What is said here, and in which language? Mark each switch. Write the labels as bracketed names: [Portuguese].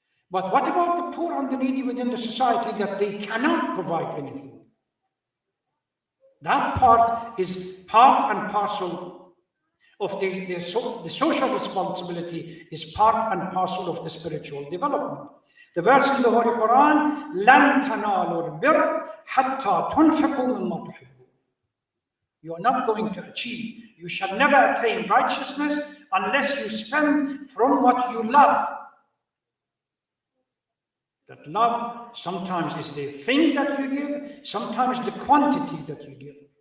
[English] But what about the poor and the needy within the society that they cannot provide anything? That part is part and parcel of the social responsibility, is part and parcel of the spiritual development. The verse in the Holy Quran, [Arabic] لَن تَنَالُوا الْبِرَّ حَتَّى تُنْفِقُوا مِمَّا تُحِبُّونَ. [English] You are not going to achieve, you shall never attain righteousness unless you spend from what you love. That love sometimes is the thing that you give, sometimes the quantity that you give.